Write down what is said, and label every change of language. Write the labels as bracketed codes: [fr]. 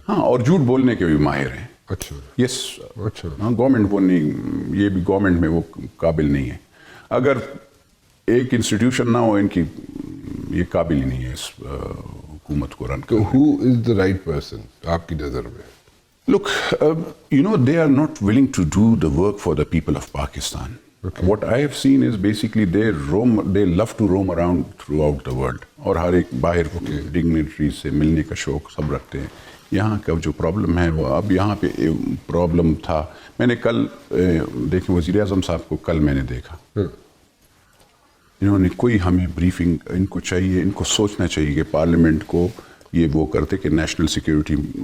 [ur] ہاں, اور جھوٹ بولنے کے بھی ماہر ہیں. اچھا. [en] Yes. [ur] اچھا. ہاں, گورنمنٹ وہ نہیں, یہ بھی گورنمنٹ میں وہ قابل نہیں ہے. اگر ایک انسٹیٹیوشن نہ ہو ان کی, یہ قابل ہی نہیں ہے اس حکومت کو رن کرنے. [en] who is the right person [ur] آپ کی نظر میں؟ [en] Look, they are not willing to do the work for the people of Pakistan. Okay. What I have seen is basically they love to roam around throughout the world. [ur] اور ہر ایک باہر dignitary سے ملنے کا شوق سب رکھتے ہیں. یہاں کا جو پرابلم ہے وہ اب یہاں پہ پرابلم تھا. میں نے کل دیکھیں وزیر اعظم صاحب کو کل میں نے دیکھا, انہوں نے کوئی ہمیں بریفنگ, ان کو چاہیے, ان کو سوچنا چاہیے کہ پارلیمنٹ کو یہ وہ کرتے کہ نیشنل سیکیورٹی